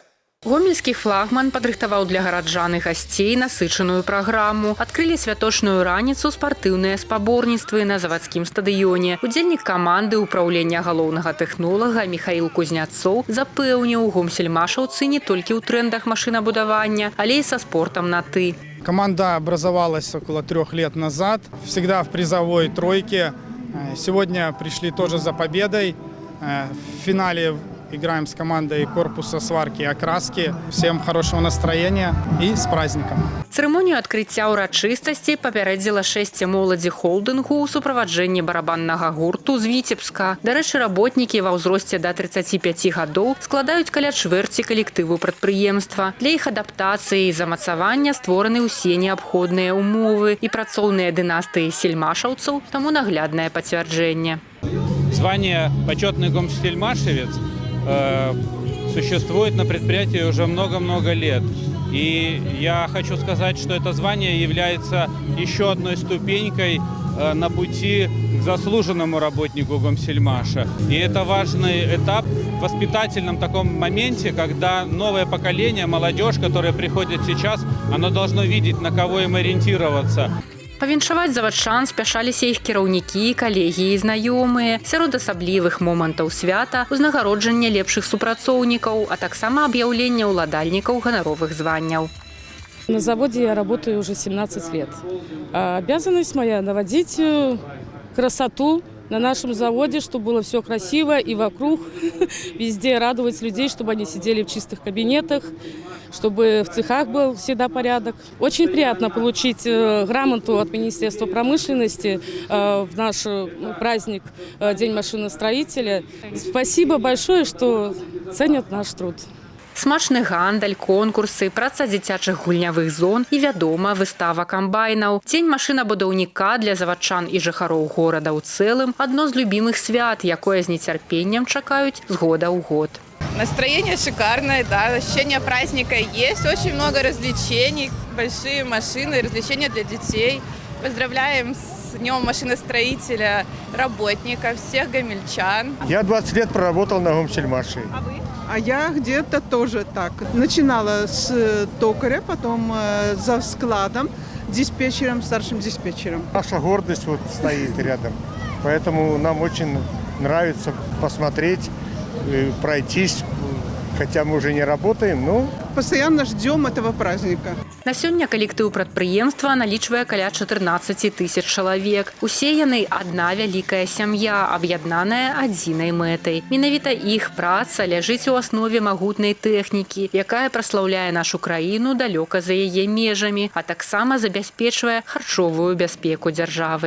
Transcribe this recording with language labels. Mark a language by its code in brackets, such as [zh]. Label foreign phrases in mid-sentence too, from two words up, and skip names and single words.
[be] Гомельскі флагман падрыхтаваў для гараджан і гасцей насычаную праграму. Адкрылі святочную раніцу спартыўныя спаборніцтвы на завадскім стадыёне. Удзельнік каманды ўпраўлення галоўнага тэхнолага Михаил Кузняцоў запэўніў, гомсельмашаўцы не толькі ў трендах машынабудавання, але і са спортом на «ты». [ru] Команда образовалась около 3 лет назад, всегда в призовой тройке. Сегодня пришли тоже за победой. В финале играем с командой корпуса сварки и окраски. Всем хорошего настроения и с праздником. [be] Цырымонію адкрыцця ўрачыстасці папярэдзіла шэсце моладзі холдынгу ў суправаджэнні барабаннага гурту з Віцебска. Дарэчы, работнікі ва ўзросце да 35 гадоў складаюць каля чвэрці калектыву прадпрыемства. Для іх адаптацыі і замацавання створаны ўсе неабходныя умовы і працоўныя дынастыі сельмашаўцаў, таму нагляднае пацвярджэнне. [ru] Звание «Почетный гомсельмашевец» существует на предприятии уже много-много лет. И я хочу сказать, что это звание является еще одной ступенькой на пути к заслуженному работнику Гомсельмаша. И это важный этап в воспитательном таком моменте, когда новое поколение, молодежь, которая приходит сейчас, оно должно видеть, на кого им ориентироваться. [be] Павіншаваць завадчан спяшаліся іх кіраўнікі, калегі і знаёмыя. Сярод асаблівых момантаў свята узнагароджання лепшых супрацоўнікаў, а таксама аб'яўлення ўладальнікаў ганаровых званняў. [ru] На заводе я работаю уже 17 лет. Обязанность моя наводить красоту на нашем заводе, чтобы было все красиво и вокруг, везде радовать людей, чтобы они сидели в чистых кабинетах, чтобы в цехах был всегда порядок. Очень приятно получить грамоту от Министерства промышленности в наш праздник День машиностроителя. Спасибо большое, что ценят наш труд. [be] Смачны гандаль, конкурсы, праца дзіцячых гульнявых зон і, вядома, выстава камбайнаў. Дзень машынабудаўніка для завадчан і жыхароў горада ў цэлым – адно з любімых свят, якое з нецярпеннем чакаюць з года ў год. [ru] Настроение шикарное, да, ощущение праздника есть, очень много развлечений, большие машины, развлечения для детей. Поздравляем с Днем машиностроителя работников, всех гомельчан. Я 20 лет проработал на Гомсельмаше. А вы? А я где-то тоже так. Начинала с токаря, потом за складом, диспетчером, старшим диспетчером. Наша гордость вот стоит рядом, поэтому нам очень нравится посмотреть, пройтись, хотя мы уже не работаем, но постоянно ждем этого праздника. [be] На сёння калектыў прадпрыемства налічвае каля 14 тысяч чалавек. Усе яны адна вялікая сям'я, аб'яднаная адзінай мэтай. Менавіта іх праца ляжыць у аснове магутнай тэхнікі, якая праслаўляе нашу краіну далёка за яе межамі, а таксама забяспечвае харчовую бяспеку дзяржавы.